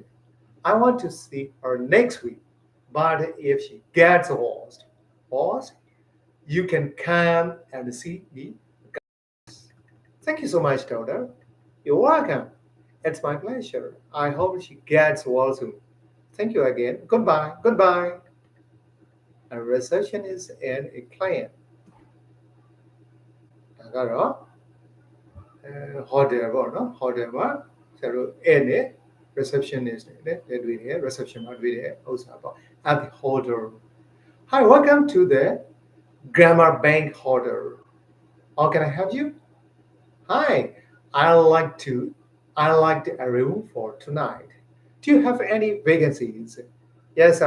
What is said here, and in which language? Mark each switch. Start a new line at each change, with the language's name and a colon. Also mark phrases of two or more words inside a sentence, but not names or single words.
English: I want to see her next week. But if she gets lost, you can come and see me. Thank you so much, daughter. You're welcome. It's my pleasure. I hope she gets well soon. Thank you again. Goodbye. Goodbye. A receptionist and a client.
Burmese: ဒါကတော့ hotel ပေါ့နော် hotel မှာဆရာတို့ဧည့်နဲ့ receptionist နဲ့တွေ့တယ် reception မှာတွေ့တဲ့ဥစ္စာပေါ့
English: at the hotel. Hi, welcome to the Grammar Bank Hotel. How can I help you? Hi, I like a room for tonight. Do you have any vacancies? Yes, sir.